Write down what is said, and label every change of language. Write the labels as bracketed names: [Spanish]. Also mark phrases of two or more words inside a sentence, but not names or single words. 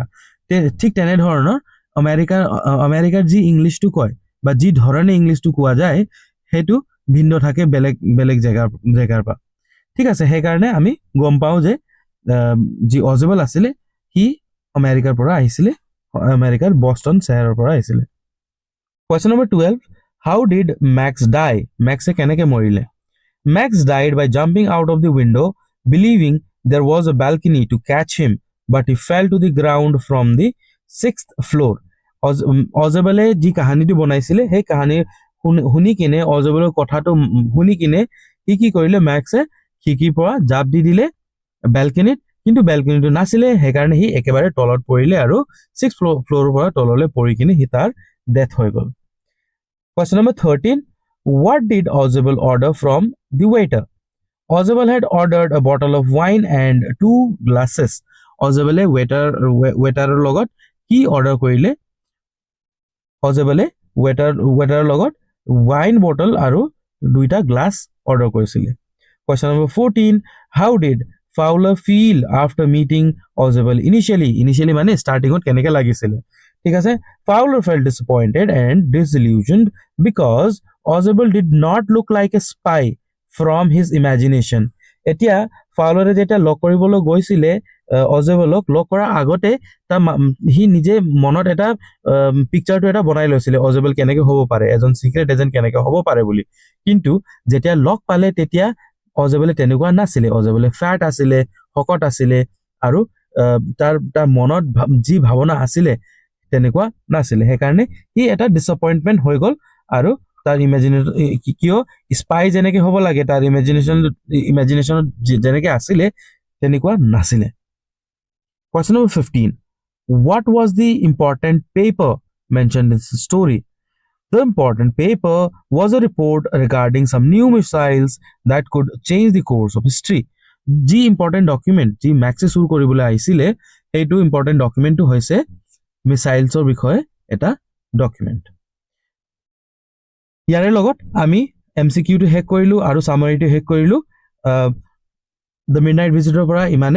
[Assamese] ঠিক তেনেধৰণৰ আমেৰিকাৰ যি ইংলিছটো কয় বা যি ধৰণে ইংলিছটো কোৱা যায় সেইটো ভিন্ন থাকে বেলেগ জেগাৰ পৰা। ঠিক আছে, সেইকাৰণে আমি গম পাওঁ যে যি অজেবল আছিলে সি আমেৰিকাৰ পৰা আহিছিলে, আমেৰিকাৰ বষ্টন চহৰৰ পৰা আহিছিলে। [English] Question number 12. How did Max die? [Assamese] Maxে কেনেকৈ মৰিলে? [English] Max died by jumping out of the window, believing there was a balcony to catch him, but he fell to the ground from the 6th floor. [Assamese] অজেবলে যি কাহিনীটো বনাইছিলে সেই কাহিনী শুনি কিনে, অজেবলৰ কথাটো শুনি কিনে সি কি কৰিলে, মেক্সে খিৰিকীৰ পৰা জাপ দি দিলে বেলকনিত, কিন্তু বেলকনিটো নাছিলে, সেইকাৰণে সি একেবাৰে তলত পৰিলে আৰু 6th ফ্ল'ৰৰ পৰা তললৈ পৰি কিনে সি তাৰ ডেথ হৈ গ'ল। [English] Question number 13. What did Ozebel order from the waiter? Ozebel had ordered a bottle of wine and 2 glasses. [Assamese] Ozebele ৱেটাৰৰ লগত কি অৰ্ডাৰ কৰিলে? অজেবলে ৱেটাৰৰ লগত [English] wine bottle [Assamese] আৰু 2টা গ্লাছ অৰ্ডাৰ কৰিছিলে। [English] Question number 14. How did Fowler feel after meeting Ozebel initially? [Assamese] Initially মানে startingত কেনেকৈ লাগিছিলে? ঠিক আছে, [English] Fowler felt disappointed and disillusioned because Ozebel did not look like a spy from his imagination. [Assamese] এতিয়া ফাউলাৰে যেতিয়া লগ কৰিবলৈ গৈছিলে অজেবলক, লগ কৰাৰ আগতে সি নিজে মনত এটা পিকচাৰটো এটা বনাই লৈছিলে অজেবল কেনেকৈ হ'ব পাৰে, এজন [English] secret agent [Assamese] কেনেকৈ হ'ব পাৰে বুলি। কিন্তু যেতিয়া লগ পালে তেতিয়া অজেবলে তেনেকুৱা নাছিলে। অজেবলে ফেট আছিলে, শকত আছিলে, আৰু তাৰ মনত যি ভাৱনা আছিলে তেনেকুৱা নাছিলে। সেইকাৰণে সি এটা ডিসএপইণ্টমেণ্ট হৈ গ'ল আৰু তাৰ কিয় স্পাই যেনেকৈ হ'ব লাগে তাৰ ইমেজিনেশ্যনত যেনেকৈ আছিলে তেনেকুৱা নাছিলে। [English] Question number 15. What was the important paper mentioned in the story? The important paper was a report regarding some new missiles that could change the course of history. [Assamese] যি [English] important document [Assamese] যি মেক্সে চুৰ কৰিবলৈ আহিছিলে সেইটো [English] important document [Assamese] হৈছে মিছাইলছৰ বিষয়ে এটা ডকুমেণ্ট। ইয়াৰে লগত আমি MCQটো শেষ কৰিলোঁ আৰু চামাৰীটো শেষ কৰিলোঁ। দ্য মিডনাইট ভিজিটৰ পৰা ইমানে।